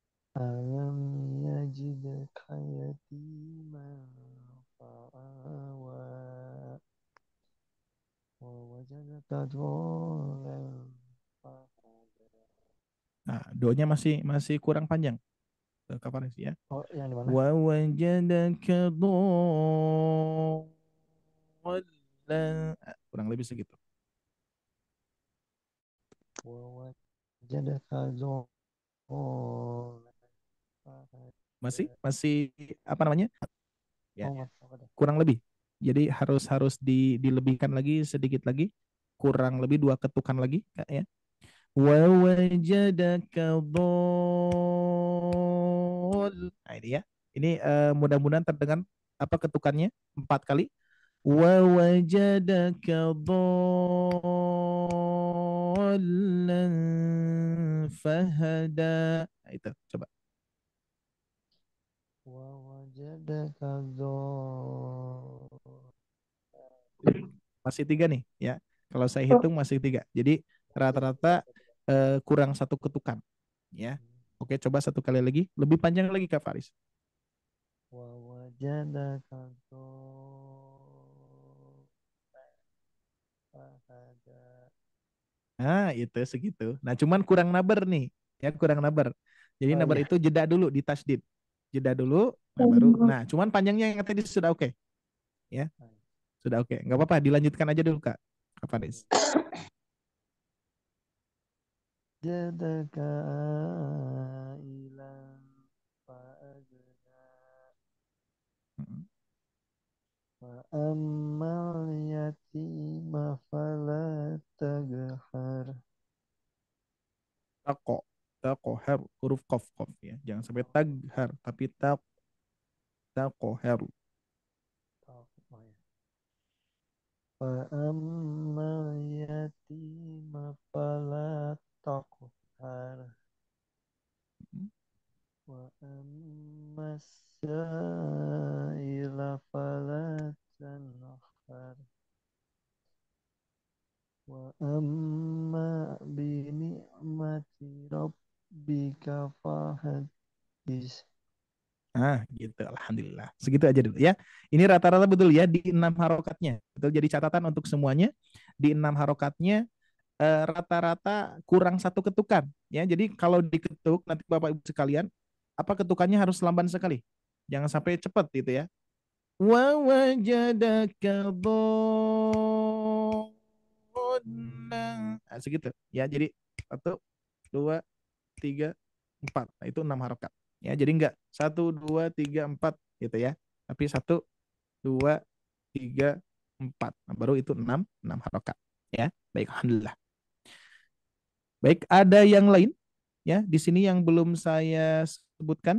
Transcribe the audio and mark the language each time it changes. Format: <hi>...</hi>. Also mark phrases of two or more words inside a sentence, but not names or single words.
<ar>أَلَمْ يَجِدْكَ يَتِيمًا فَآوَىٰ وَوَجَدَكَ ضَالًّا فَهَدَىٰ.</ar> <id>Nah, doanya masih kurang panjang. Kapan sih ya? Oh, yang di mana?</id> <ar>وَوَجَدَكَ ضَالًّا.</ar> <id>Kurang lebih segitu.</id> <ar>وَوَجَدَكَ ضَالًّا فَهَدَىٰ.</ar> <id>Masih apa namanya? Ya, Oh, apa dah? kurang lebih. Jadi harus dilebihkan lagi sedikit lagi. Kurang lebih 2 ketukan lagi, Kak, ya.</id> <ar>وَوَجَدَكَ ضَالّ.</ar> <id>Nah, ini ya. Ini mudah-mudahan terdengar apa ketukannya 4 kali.</id> <ar>وَوَجَدَكَ ضَالًّا فَهَدَىٰ.</ar> <id>Nah, itu coba.</id> <ar>وَوَجَدَكَ ضَالًّا.</ar> <id>Masih 3 nih ya. Kalau saya hitung masih 3. Jadi rata-rata kurang 1 ketukan ya. Oke, coba 1 kali lagi. Lebih panjang lagi Kak Faris.</id> <ar>وَوَجَدَكَ ضَالًّا فَهَدَىٰ.</ar> <id>Nah, itu segitu. Nah, cuman kurang nabar nih. Ya, kurang nabar. Jadi Oh nabar iya. itu jeda dulu di tasdid. Jeda dulu, nah baru. Nah, cuman panjangnya yang tadi sudah oke. Ya, sudah oke. Nggak apa-apa, dilanjutkan aja dulu Kak. Kak Faris.</id> <ar>جَدَكَ عَائِلًا فَأَغْنَىٰ Mm. وَأَمَّا الْيَتِيمَ فَلَا تَقْهَرْ.</ar> <id>Tako. Takoher. Huruf kof kof ya. Jangan sampai taghar. Tapi takoher. Oh, oh ya.</id> <ar>وَأَمَّا الْيَتِيمَ فَلَا تَقْهَرْ وَأَمَّا السَّائِلَ فَلَا تَنْهَرْ وَأَمَّا بِنِعْمَةِ رَبِّكَ فَحَدِّثْ.</ar> <id>Ah, gitu. Alhamdulillah. Segitu aja dulu ya. Ini rata-rata betul ya di 6 harokatnya. Betul, jadi catatan untuk semuanya. Di 6 harokatnya rata-rata kurang 1 ketukan. Ya, jadi kalau diketuk nanti Bapak Ibu sekalian, apa ketukannya harus lamban sekali. Jangan sampai cepat gitu ya.</id> <ar>وَوَجَدَكَ ضَالًّا.</ar> <id>Nah, segitu. Ya, jadi 1, 2, 3, 4. Nah, itu 6 harokat. Ya, jadi enggak 1, 2, 3, 4 gitu ya. Tapi 1, 2, 3, 4. Nah, baru itu 6 harokat. Ya, baik, alhamdulillah. Baik, ada yang lain ya di sini yang belum saya sebutkan.</id>